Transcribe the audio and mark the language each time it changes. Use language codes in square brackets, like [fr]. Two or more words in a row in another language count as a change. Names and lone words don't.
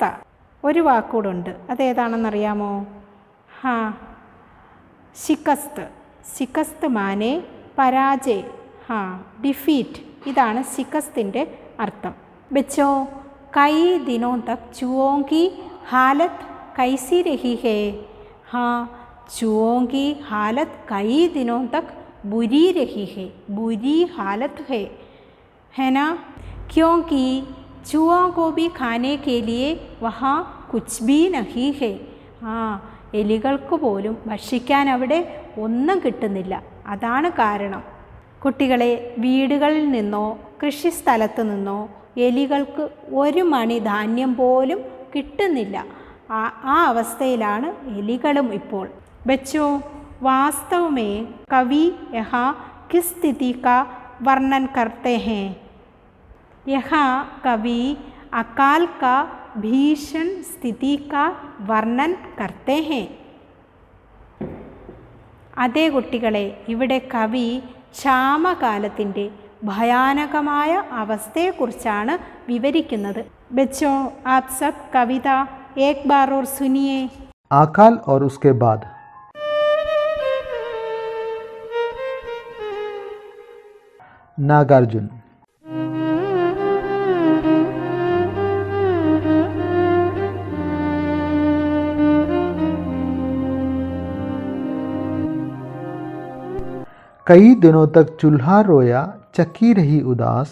[ml] ഒരു വാക്കുകൂടുണ്ട്, അതേതാണെന്നറിയാമോ? ഹാ, ശിക്കസ്ത്. [hi] शिकस्त माने पराजय. ഹാ, ഡിഫീറ്റ്. [ml] ഇതാണ് ശിക്കസ്തിൻ്റെ അർത്ഥം. [hi] बच्चो, कई दिनों तक चूहों की हालत कैसी रही है? हाँ, चूहों की हालत कई दिनों तक बुरी रही है. बुरी हालत है ना? क्योंकि चूहों को भी खाने के लिए वहाँ कुछ भी नहीं है. [ml] ആ, എലികൾക്ക് പോലും ഭക്ഷിക്കാൻ അവിടെ ഒന്നും കിട്ടുന്നില്ല. അതാണ് കാരണം. കുട്ടികളെ, വീടുകളിൽ നിന്നോ കൃഷിസ്ഥലത്ത് നിന്നോ എലികൾക്ക് ഒരു മണി ധാന്യം പോലും കിട്ടുന്നില്ല. ആ അവസ്ഥയിലാണ് എലികളും ഇപ്പോൾ. ബച്ചോ, [hi] वास्तव में कवि यहाँ किस स्थिति का वर्णन करते हैं? यहाँ कवि अकाल का भीषण स्थिति का वर्णन करते हैं. [ml] അതേ കുട്ടികളെ, ഇവിടെ കവി ക്ഷാമകാലത്തിൻ്റെ ഭയാനകമായ അവസ്ഥയെക്കുറിച്ചാണ് വിവരിക്കുന്നത്. [hi] बच्चो, आप सब कविता एक बार और सुनिए. अकाल और उसके बाद. नागार्जुन. कई दिनों तक चूल्हा रोया, चक्की रही उदास.